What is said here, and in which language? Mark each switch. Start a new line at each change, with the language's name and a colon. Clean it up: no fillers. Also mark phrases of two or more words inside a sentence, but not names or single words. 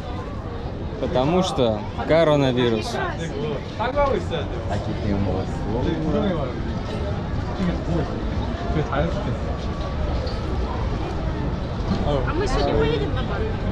Russian: Потому что коронавирус.
Portuguese: Aqui tem uma flor.
Russian: А мы сегодня поедем на бар?